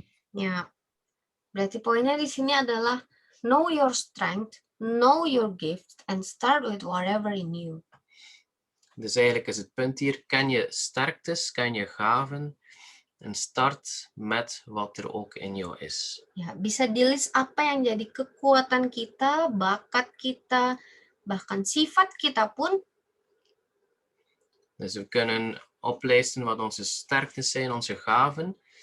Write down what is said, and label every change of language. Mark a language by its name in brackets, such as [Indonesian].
[Indonesian] Ya, berarti poinnya di sini adalah [English] know your strength, know your gift, and start with whatever in you. [Dutch] Dus eigenlijk is het punt hier, ken je sterktes, ken je gaven, en start met wat er ook in jou is. [Indonesian] Ya, bisa di-list apa yang jadi kekuatan kita, bakat kita, bahkan sifat kita pun. [Dutch] Dus we kunnen oplijsten wat onze sterktes zijn, onze gaven.